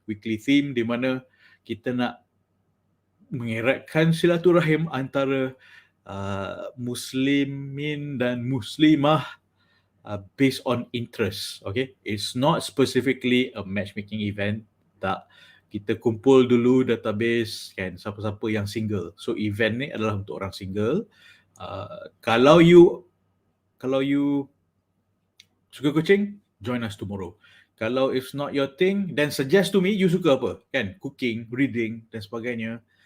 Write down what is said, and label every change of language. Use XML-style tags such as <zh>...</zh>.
<en>Weekly theme</en> <ms>di mana kita nak mengeratkan silaturahim antara muslimin dan muslimah</ms> <en>based on interest, okay? It's not specifically a matchmaking event, tak.</en> <ms>Kita kumpul dulu database kan, siapa-siapa yang single. So event ni adalah untuk orang single. Kalau you suka kucing,</ms> <en>join us tomorrow.</en> <ms>Kalau</ms> <en>it's not your thing, then suggest to me you</en> <ms>suka apa kan,</ms> <en>cooking, reading</en> <ms>dan sebagainya.</ms>